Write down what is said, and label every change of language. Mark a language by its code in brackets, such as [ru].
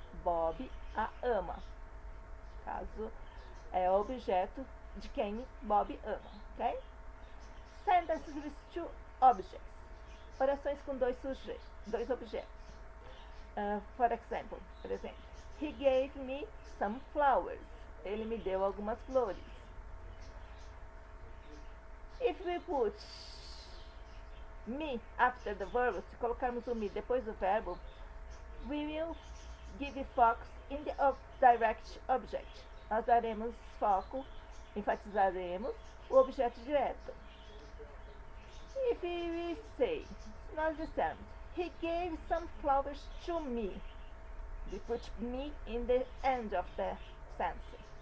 [pt] Bob a ama. Caso é objeto de quem Bob ama, ok? [en] Sentences with two objects. [pt] Orações com dois objetos. [en] For example, [pt] por exemplo, [en] he gave me some flowers. [pt] Ele me deu algumas flores. [en] If we put me after the verb, [pt] se colocarmos o me depois do verbo, [en] we will give focus in the direct object. [pt] Nós daremos foco, enfatizaremos o objeto direto. [en] If we say, [pt] se nós dissermos, [en] he gave some flowers to me, we put me in the end of the sentence.